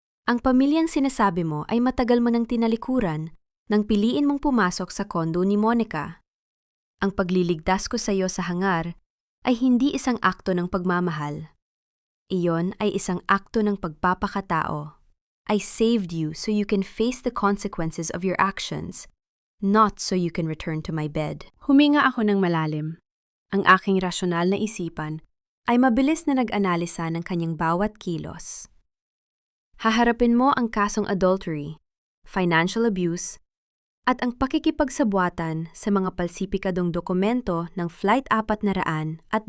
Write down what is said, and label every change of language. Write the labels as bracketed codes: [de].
[tl] Ang pamilyang sinasabi mo ay matagal mo nang tinalikuran nang piliin mong pumasok sa kondo ni Monica. Ang pagliligtas ko sa iyo sa hangar ay hindi isang akto ng pagmamahal. Iyon ay isang akto ng pagpapakatao. [en] I saved you so you can face the consequences of your actions, not so you can return to my bed. [tl] Huminga ako ng malalim. Ang aking rasyonal na isipan ay mabilis na nag-analisa ng kanyang bawat kilos. Haharapin mo ang kasong adultery, financial abuse, at ang pakikipagsabwatan sa mga palsipikadong dokumento ng Flight 402.